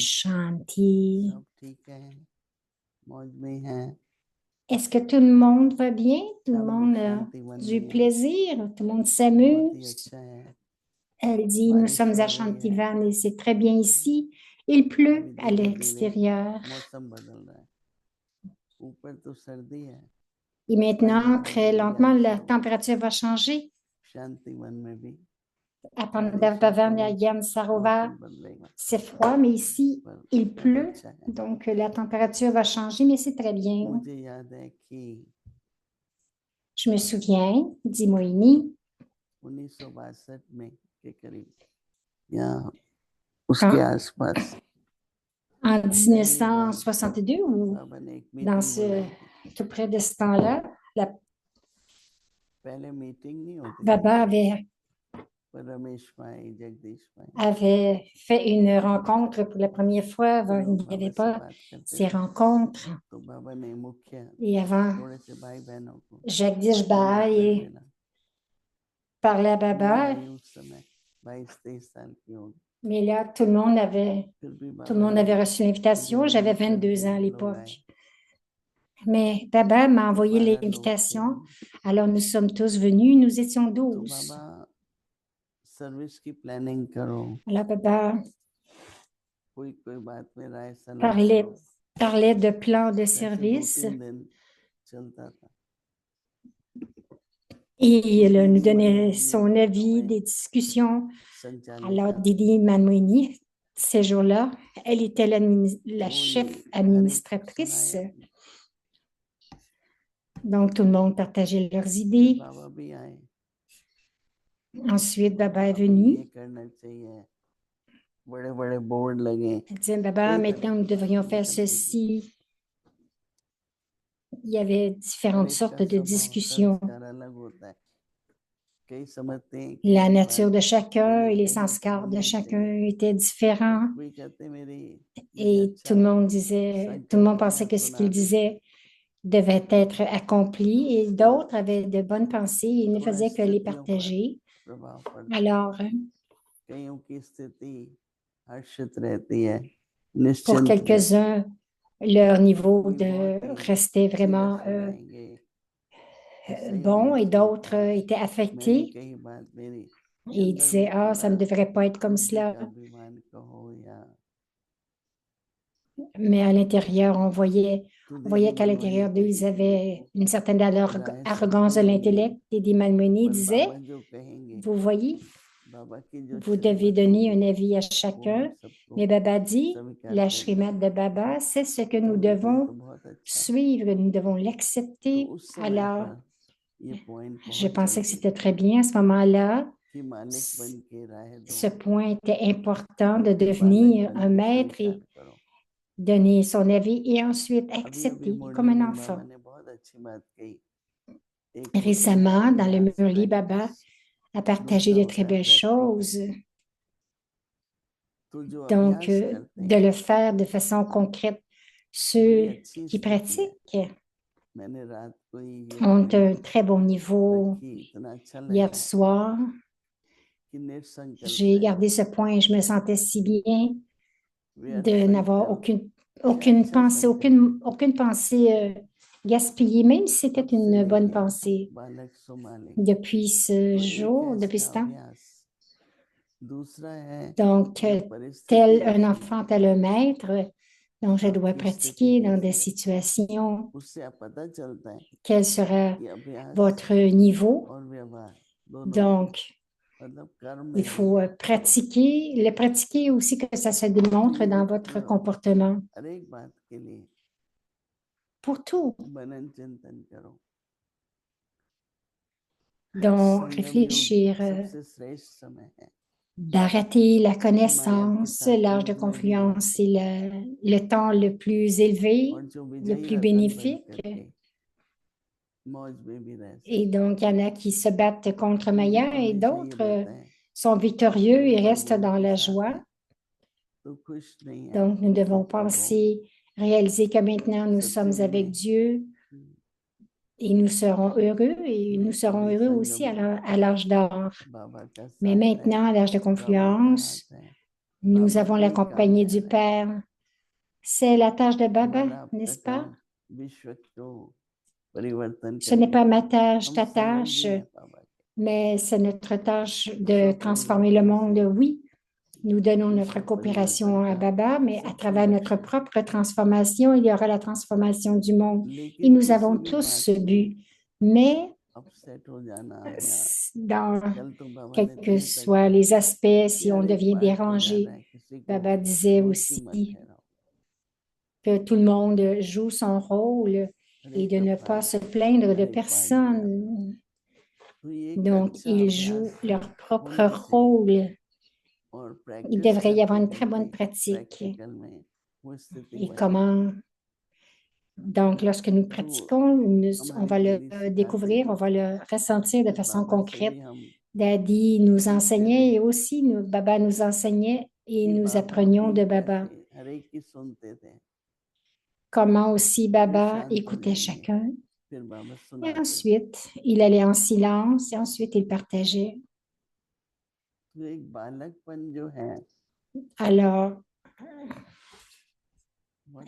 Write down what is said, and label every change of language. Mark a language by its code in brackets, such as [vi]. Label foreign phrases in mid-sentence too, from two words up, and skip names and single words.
[hi] Shanti. सब ठीक है, मौज में है। [fr] Est-ce que tout le monde va bien? Tout le [hi] सब लोग [fr] monde a [hi] शांति वन [fr] du [hi] में हैं। [fr] plaisir? Tout le monde [hi] बहुत ही [fr] s'amuse? [hi] अच्छा है। [fr] Elle dit, nous [hi] बारिश [fr] sommes [hi] हो [fr] à [hi] रही है, [fr] Chantivan et c'est très bien ici. Il pleut [hi] अभी [fr] à [hi] धीरे धीरे [fr] l'extérieur. [hi] मौसम बदल रहा है। ऊपर तो सर्दी है, [fr] Et maintenant, très lentement, la température va changer. [hi] शांति वन में भी [fr] À [hi] बारिश है [fr] Pandavavan et à [hi] तो [fr] Yan Sarovar, [hi] मौसम बदलेगा। [fr] c'est froid, mais ici, [hi] पर [fr] il [hi] बहुत [fr] pleut. [hi] अच्छा है। [fr] Donc, la température va changer, mais c'est très bien. [hi] मुझे याद है कि [fr] Je me souviens, dit Moini, [hi] 1962 में के करीब या उसके आसपास [fr] en 1962 ou [hi] बाबा ने एक [fr] dans [hi] मीटिंग बुलाई थी। [fr] tout près de ce temps-là, [hi] पहले मीटिंग नहीं होती थी, [fr] Baba avait [hi] पर रमेश भाई जगदीश भाई [fr] avait fait une rencontre pour la première fois. [hi] तो [fr] Avant, il [hi] लोग [fr] n'y avait [hi] बाबा से [fr] pas [hi] बात करते [fr] ces [hi] थे। [fr] rencontres. [hi] तो बाबा ने मुख्य [fr] Et avant, [hi] थोड़े से भाई बहनों को [fr] Jagdish [hi] मना कर [fr] Bhai [hi] देना। [fr] parlait à [hi] मैं [fr] Baba, [hi] भी उस समय 22-23 साल की होगी, [fr] mais là, tout le monde avait [hi] फिर भी [fr] Tout le [hi] बाबा [fr] monde [hi] ने [fr] avait reçu l'invitation. [hi] मुझे [fr] J'avais [hi] निमंत्रण [fr] 22 ans à [hi] दिया, लोग आए। [fr] l'époque. Mais Baba m'a [hi] तो [fr] envoyé [hi] 12 लोग थे [fr] l'invitation. [hi] हम। [fr] Alors nous sommes tous venus. Nous étions [hi] तो [fr] 12. [hi] बाबा सर्विस की प्लानिंग करो, [fr] Alors, Baba [hi] कोई कोई बात में राय सलाह [fr] parlait, [hi] करो। [fr] parlait de plans de [hi] वैसे [fr] service [hi] 2-3 दिन चलता था। [fr] et [hi] तो [fr] elle nous [hi] दीदी [fr] donnait [hi] मनमोहनी [fr] son avis, [hi] हमें [fr] des discussions. Alors, [hi] संचालिका, [fr] Didi Manmouni, ces jours-là, elle était la [hi] वो [fr] chef [hi] ये हर एक [fr] administratrice. [hi] सुनाए अपनी। [fr] Donc, tout le monde partageait leurs [hi] फिर [fr] idées. [hi] बाबा भी आए, [fr] Ensuite, Baba est [hi] अभी [fr] venu. [hi] ये करना चाहिए, बड़े बड़े बोर्ड लगे, [fr] Elle disait, Baba, [hi] कई [fr] maintenant, nous [hi] तरह की [fr] devrions [hi] बातें [fr] faire [hi] निकलती थी। [fr] ceci. Il y avait [hi] हर [fr] différentes [hi] एक का [fr] sortes de [hi] स्वभाव [fr] discussions. [hi] संस्कार अलग होता है। कई समझते हैं कि [fr] La [hi] ये [fr] nature [hi] बात [fr] de chacun [hi] मुझे [fr] et les [hi] कहीं [fr] संस्कार de [hi] कहनी [fr] chacun [hi] चाहिए। [fr] étaient différents. [hi] कोई कहते मेरी मुझे [fr] Et tout [hi] अच्छा [fr] le monde disait, tout le monde pensait [hi] संकल्पना [fr] que ce qu'il [hi] सुना देते, [fr] disait devait être accompli et d'autres avaient de bonnes pensées et ne [hi] थोड़ा [fr] faisaient que les [hi] स्थितियों पर [fr] partager. [hi] प्रभाव पड़ता है। [fr] Alors, [hi] कईयों की स्थिति हर्षित रहती है, [fr] pour [hi] निश्चिंत रहती है, [fr] quelques-uns, leur niveau [hi] कोई बहुत [fr] de [hi] ही [fr] restait vraiment [hi] सीरियस हो जाएंगे, ऐसे ही [fr] bon [hi] होना [fr] et [hi] चाहिए [fr] d'autres [hi] था, [fr] étaient [hi] मैंने [fr] affectés [hi] कही बात मेरी [fr] et ils [hi] अंदर में [fr] disaient, ah, ça ne [hi] थोड़ा [fr] devrait pas être comme [hi] बुद्धि [fr] cela. [hi] का अभिमान कहो या [fr] Mais à l'intérieur, on [hi] तो [fr] voyait [hi] दीदी [fr] qu'à [hi] मनमोहनी [fr] l'intérieur d'eux, ils avaient [hi] कहेंगी [fr] une certaine [hi] राय [fr] arrogance [hi] सबकी [fr] de [hi] लेनी है, [fr] l'intellect. Et des Malmoni [hi] पर [fr] disait, [hi] बाबा जो कहेंगे, [fr] vous voyez, [hi] बाबा की जो [fr] vous devez [hi] श्रीमत [fr] donner un [hi] होगी [fr] avis à [hi] वो [fr] chacun. [hi] हम सबको [fr] Mais Baba dit, [hi] स्वीकार [fr] la [hi] करनी [fr] Shrimat [hi] है। [fr] de Baba, c'est ce que [hi] तो [fr] nous [hi] हमने कहा, ये तो [fr] devons [hi] बहुत अच्छा है। [fr] suivre, nous devons [hi] तो [fr] l'accepter. [hi] उस समय [fr] Alors, [hi] पर ये पॉइंट [fr] je [hi] बहुत [fr] pensais que [hi] जल्दी [fr] c'était très bien à ce moment-là. [hi] कि मालिक बन के राह [fr] Ce [hi] दो, [fr] point était important de [hi] फिर बालक [fr] devenir [hi] बन [fr] un [hi] के [fr] maître [hi] स्वीकार [fr] et [hi] करो। [fr] donner son avis et ensuite [hi] अभी अभी [fr] accepter comme [hi] मुरली [fr] un [hi] में [fr] enfant. [hi] बाबा ने बहुत अच्छी बात कही, एक होता है [fr] Récemment, dans le [hi] अभ्यास [fr] Murli, Baba [hi] प्रैक्टिस, [fr] a partagé [hi] दूसरा [fr] de [hi] होता [fr] très [hi] है [fr] belles choses. [hi] प्रैक्टिकल। तो जो [fr] Donc, [hi] अभ्यास करते [fr] de [hi] हैं [fr] le faire de façon concrète. [hi] बड़ी [fr] Ceux [hi] अच्छी [fr] qui [hi] स्थिति है। [fr] pratiquent [hi] मैंने रात को ही ये [fr] ont [hi] लाइन [fr] un très bon niveau. [hi] रखी, इतना अच्छा [fr] Hier [hi] लगा [fr] soir, [hi] कि निसंकल्प [fr] j'ai [hi] रहे, [fr] gardé ce point et je me sentais si bien [hi] व्यर्थ [fr] de n'avoir [hi] संकल्प [fr] aucune [hi] अच्छा [fr] pensée, [hi] संकल्प, [fr] aucune pensée gaspillée, même si c'était [hi] सबसे [fr] une bonne [hi] लेके [fr] pensée. [hi] बालक सो मालिक। [fr] Depuis ce [hi] तो एक [fr] jour, [hi] है [fr] depuis [hi] इसका [fr] ce temps. [hi] अभ्यास, दूसरा है [fr] Donc, [hi] जब परिस्थिति [fr] tel un [hi] ऐसी [fr] enfant, tel un maître, donc je dois [hi] आपकी स्थिति [fr] pratiquer dans des [hi] कैसी है, [fr] situations. [hi] उससे आप पता चलता है [fr] Quel sera [hi] कि अभ्यास [fr] votre niveau? [hi] और व्यवहार दोनों में, [fr] Donc, [hi] मतलब कर्म में [fr] il [hi] भी [fr] faut pratiquer, le pratiquer aussi que ça se [hi] तो [fr] démontre [hi] ये [fr] dans [hi] देखते [fr] votre [hi] रहो, [fr] comportement. [hi] हर एक बात के लिए [fr] Pour tout. [hi] मनन चिंतन करो। [fr] Donc, [hi] संगम योग [fr] réfléchir, [hi] सबसे श्रेष्ठ समय है। [fr] d'arrêter la [hi] माया के [fr] connaissance, [hi] साथ [fr] l'âge de [hi] युद्ध में भी [fr] confluence, [hi] रहते [fr] c'est le temps le plus élevé, [hi] और जो [fr] le [hi] विजयी [fr] plus [hi] रतन बन [fr] bénéfique. [hi] करके मौज में भी रह [fr] Et [hi] सकते [fr] donc, il y en a qui se battent contre [hi] हैं। मुझे [fr] Maya [hi] तो [fr] et [hi] हमेशा ये [fr] d'autres [hi] रहता है [fr] sont victorieux [hi] अगर [fr] et [hi] कोई [fr] restent dans [hi] विरोध के [fr] la [hi] साथ [fr] joie. [hi] है तो खुश नहीं है, [fr] Donc, nous devons [hi] चुप रहो। [fr] penser, réaliser que maintenant nous sommes [hi] सत्संग [fr] avec [hi] में [fr] Dieu et nous serons heureux et nous serons [hi] अभी [fr] heureux [hi] संगम [fr] aussi à l'âge d'or. [hi] बाबा का [fr] Mais [hi] साथ है, [fr] maintenant, à l'âge de [hi] बाबा का [fr] confluence, [hi] हाथ है, [fr] nous [hi] बाबा [fr] avons [hi] का [fr] la [hi] ही काम [fr] compagnie [hi] है [fr] du [hi] हर एक। [fr] Père. C'est la tâche de Baba, [hi] केवल आपका [fr] n'est-ce [hi] काम [fr] pas? [hi] विश्व को परिवर्तन [fr] Ce n'est [hi] करना [fr] pas [hi] है। [fr] ma tâche, [hi] हम [fr] ta [hi] सहयोगी [fr] tâche, [hi] हैं बाबा के, [fr] mais c'est notre tâche de transformer le [hi] स्वपरिवर्तन [fr] monde. [hi] से [fr] Oui, nous donnons notre [hi] विश्व [fr] coopération [hi] परिवर्तन [fr] à [hi] का [fr] Baba, mais à [hi] सबको [fr] travers notre [hi] लक्ष्य है। [fr] propre transformation, il y aura la transformation du monde. Et [hi] लेकिन [fr] nous [hi] किसी [fr] avons [hi] भी [fr] tous [hi] बात [fr] ce [hi] में [fr] but. Mais [hi] अपसेट हो जाना या [fr] dans [hi] कल तो बाबा [fr] quels [hi] ने [fr] que [hi] दिए तक [fr] soient [hi] कहा [fr] les aspects, [hi] कि [fr] si on [hi] हर एक [fr] devient [hi] बात को [fr] dérangé, [hi] जाना है, किसी को [fr] Baba disait [hi] दोषी मत [fr] aussi [hi] ठहराओ। [fr] que tout le monde joue son rôle [hi] हर [fr] et [hi] एक [fr] de [hi] का [fr] ne pas [hi] फल [fr] se plaindre de [hi] हर एक पार्ट दिखाता है। [fr] personne. [hi] तो ये एक [fr] Donc, [hi] अच्छा [fr] ils jouent [hi] अभ्यास [fr] leur propre [hi] होना चाहिए [fr] rôle. [hi] और [fr] Il [hi] प्रैक्टिस [fr] devrait y avoir [hi] करते [fr] une très bonne [hi] करते [fr] pratique. [hi] प्रैक्टिकल में वो स्थिति [fr] Et [hi] बन [fr] comment, donc, lorsque nous [hi] तो [fr] pratiquons, on [hi] हमारी [fr] va le [hi] दीदी सिखाती [fr] découvrir, [hi] थी [fr] on va le ressentir de [hi] कि [fr] façon [hi] बाबा से [fr] concrète. [hi] भी हम [fr] Daddy nous [hi] सीखते [fr] enseignait [hi] थे [fr] et aussi Baba nous enseignait et [hi] कि [fr] nous [hi] बाबा [fr] apprenions [hi] भी [fr] de Baba. [hi] कैसे हर एक की सुनते थे, [fr] Comment aussi [hi] फिर [fr] Baba [hi] शांत हो [fr] écoutait [hi] जाएंगे, [fr] chacun. [hi] फिर बाबा [fr] Et [hi] सुनाते थे। [fr] ensuite, il allait en silence et ensuite il partageait. [hi] तो एक बालकपन जो है [fr] Alors, [hi] बहुत